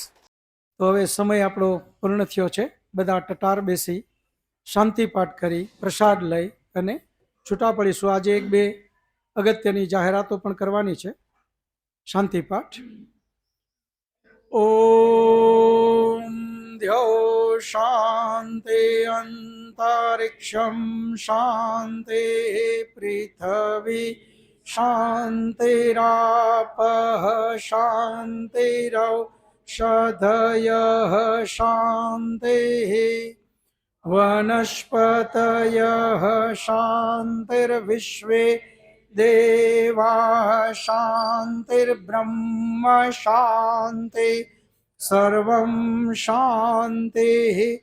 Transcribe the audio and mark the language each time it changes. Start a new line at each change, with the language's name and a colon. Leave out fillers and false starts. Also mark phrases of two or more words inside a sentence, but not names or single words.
Gujarati: તો હવે સમય આપણો પૂર્ણ થયો છે. બધા ટટાર બેસી શાંતિ પાઠ કરી પ્રસાદ લઈ અને છૂટા પડીશું. આજે 1-2 અગત્યની જાહેરાતો પણ કરવાની છે. શાંતિ પાઠ.
Sanskrit: ઓમ द्यौ शान्ति अन्तरिक्षं शान्ति पृथिवी शान्तिरापः शान्तिरौषधयः शान्तिः वनस्पतयः शान्तिर्विश्वे देवाः शान्तिर्ब्रह्म शान्ति सर्वं शान्तिः